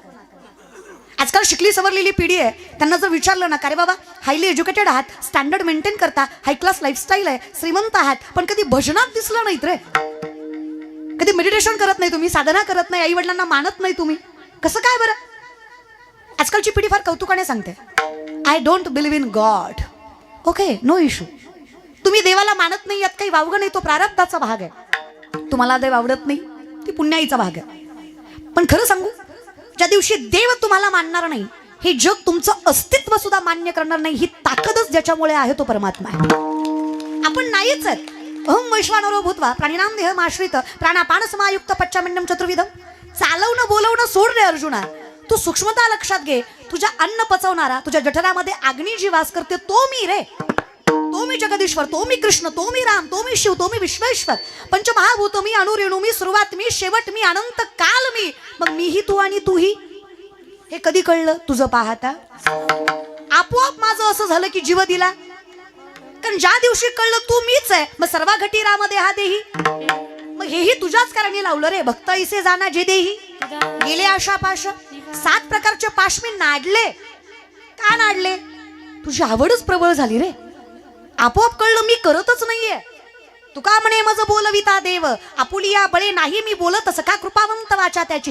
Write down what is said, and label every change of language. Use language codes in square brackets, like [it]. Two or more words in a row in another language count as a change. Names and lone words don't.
[mr] आजकाल शिकली सवरलेली पिढी आहे, त्यांना जर विचारलं ना, का रे बाबा [en] highly educated [mr] आहात, [en] standard maintain [mr] करता, [en] high class lifestyle [mr] आहे, श्रीमंत आहात, पण कधी भजनात दिसलं नाहीत रे. कधी मेडिटेशन करत नाही तुम्ही, साधना करत नाही, आई वडिलांना मानत नाही तुम्ही, कसं काय बरं? आजकालची पिढी फार कौतुकाने सांगते, [en] I don't believe in God. OK, no issue. [mr] तुम्ही देवाला मानत नाही, यात काही वावगं नाही, तो प्रारब्धाचा भाग आहे. तुम्हाला देव आवडत नाही, ती पुण्याईचा भाग आहे. पण खरं सांगू, ज्या दिवशी देव तुम्हाला मानणार नाही, हे जग तुमचं अस्तित्व सुद्धा मान्य करणार नाही, ही ताकदच ज्याच्यामुळे आहे तो परमात्मा आहे. आपण नाहीच आहेत. [sa] अहं वैश्वानरो भूत्वा प्राणिनाम देहमाश्रित प्राणापान समायुक्त पच्चामिन्नम चतुर्विधम. [mr] चालवणं बोलवणं सोड रे अर्जुना. तू सूक्ष्मता लक्षात घे. तुझ्या अन्न पचवणारा, तुझ्या जठरामध्ये अग्नी जी वास करते, तो मी रे. तो मी जगदीश्वर, तो मी कृष्ण, तो मी राम, तो मी शिव, तो मी विश्वेश्वर. पंचमहाभूत मी, अणुरेणू मी, सुरुवात मी, शेवट मी, अनंत काल मी. मग मीही तू आणि तूही. हे कधी कळलं? तुझं पाहता आपोआप माझं असं झालं की जीव दिला. कारण ज्या दिवशी कळलं तू मीच आहे, मग सर्वा घटी राम देहा देही. मग हेही तुझ्याच कारणी लावलं रे. भक्त ऐसे जाना जे देही गेले आशा पाश. 7 प्रकारचे पाश मी नाडले. का नाडले? तुझी आवडच प्रबळ झाली रे. आपोआप कळलं मी करतच नाहीये. तुका म्हणे मज बोलविता देव, आपुलिया बळे नाही मी बोलत असं का, कृपावंत वाचा त्याची.